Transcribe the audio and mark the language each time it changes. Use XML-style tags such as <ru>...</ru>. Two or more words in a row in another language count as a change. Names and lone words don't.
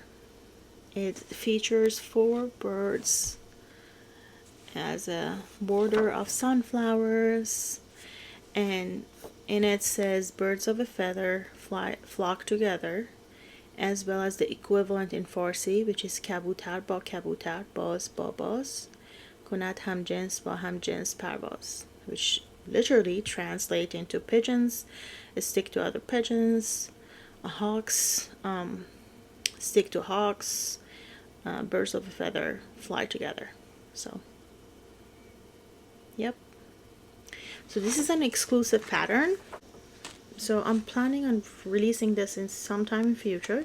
<en>It features 4 birds as a border of sunflowers, and in it says birds of a feather flock together, as well as the equivalent in Farsi, which is</en> <fa>کبوتر با کبوتر، باز با باز، کند همجنس با همجنس پرواز,</fa> <en>which literally translate into pigeons stick to other pigeons, hawks stick to hawks, birds of a feather fly together. So yep. So this is an exclusive pattern. So I'm planning on releasing this in sometime in future.</en>